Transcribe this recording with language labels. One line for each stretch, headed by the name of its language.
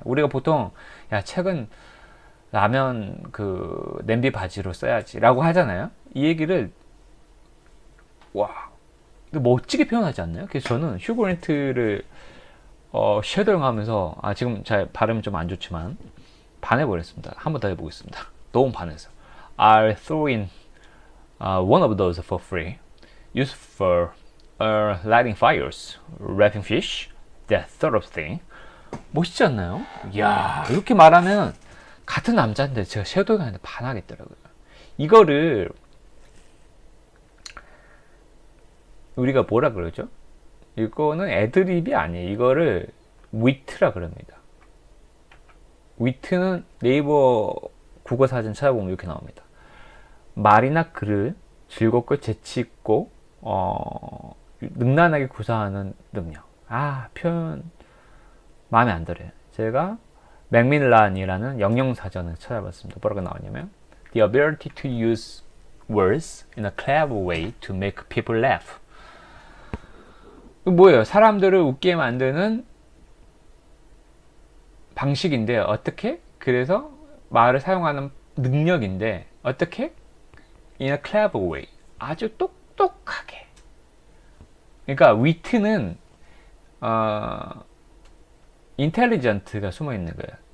Korean: 우리가 보통 야, 책은 라면 그 냄비 바지로 써야지 라고 하잖아요. 이 얘기를 와, 멋지게 표현하지 않나요? 그래서 저는 휴 그랜트를 쉐도잉 하면서 지금 제 발음이 좀 안 좋지만 반해버렸습니다. 한 번 더 해보겠습니다. 너무 반해서
English: I'll throw in one of those for free. Used for lighting fires, wrapping fish, that sort of thing.
Korean: 멋있지 않나요? 이야, 이렇게 말하면 같은 남자인데 제가 섀도잉 하는데 반하겠더라고요. 이거를 우리가 뭐라 그러죠? 이거는 애드립이 아니에요. 이거를 위트라 그럽니다. 위트는 네이버 국어사전 찾아보면 이렇게 나옵니다. 말이나 글을 즐겁고 재치있고 능란하게 구사하는 능력. 표현 마음에 안 들어요. 제가 맥밀란이라는 영영사전을 찾아봤습니다. 뭐라고 나오냐면
English: The ability to use words in a clever way to make people laugh.
Korean: 뭐예요? 사람들을 웃게 만드는 방식인데 어떻게? 그래서 말을 사용하는 능력인데 어떻게?
English: In a clever way.
Korean: 아주 똑똑하게. 그러니까 위트는 인텔리전트가 숨어 있는 거예요.